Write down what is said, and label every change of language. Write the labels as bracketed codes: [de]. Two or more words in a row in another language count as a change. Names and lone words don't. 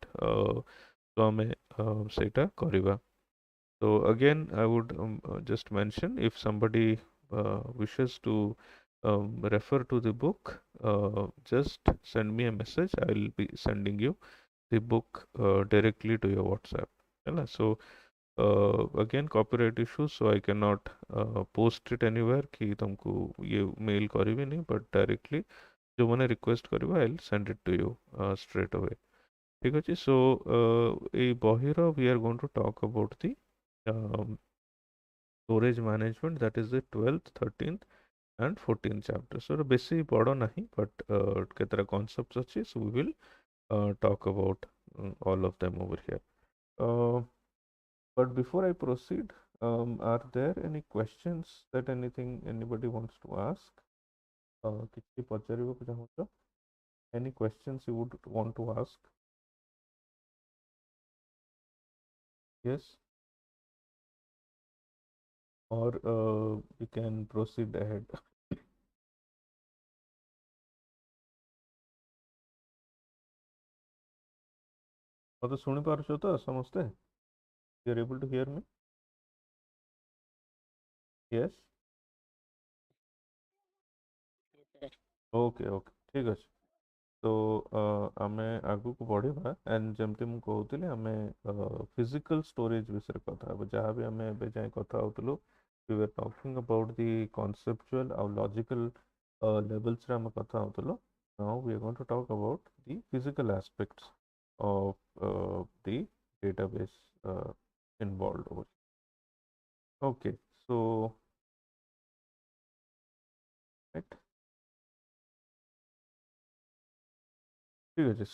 [or] ତ ଆମେ ସେଇଟା କରିବା. [en] So again I would just mention, if somebody wishes to refer to the book, just send me a message. I will be sending you the book directly to your WhatsApp. So again copyright issues, so I cannot post it anywhere [hi] कि तुमको ये mail करिविनी, [en] but directly [hi] जो मैंने request करिवा [en] I'll send it to you straight away. [or] ठीक ଅଛି. [en] So [or] ଏଇ ବହିର [en] we are going to talk about the storage management, that is the 12th, 13th and 14th chapter. [or] So ବେଶୀ ବଡ଼ ନାହିଁ, but କେତେଟା concepts ଅଛି, [en] so we will talk about all of them over here. But before I proceed, are there any questions that anybody wants to ask? [or] କିଛି ପଚାରିବାକୁ ଚାହୁଁଛ? [en] Any questions you would want to ask? Yes? Or we can proceed ahead. [or] ମୋତେ ଶୁଣିପାରୁଛ ତ ସମସ୍ତେ? [en] You are able to hear me? Yes? Okay, okay. [or] ଠିକ୍ ଅଛି. So ଆମେ ଆଗକୁ ବଢ଼ିବା, and ଯେମିତି ମୁଁ କହୁଥିଲି ଆମେ [en] physical storage [or] ବିଷୟରେ କଥା ହେବା. ଯାହା ବି ଆମେ ଏବେ ଯାଏଁ କଥା ହଉଥିଲୁ, [en] we were talking about the conceptual ଆଉ logical levels [or] ରେ ଆମେ କଥା ହଉଥିଲୁ. [en] Now we are going to talk about the physical aspects of the database involved over. Okay, so right. [or] ठीक ଅଛି.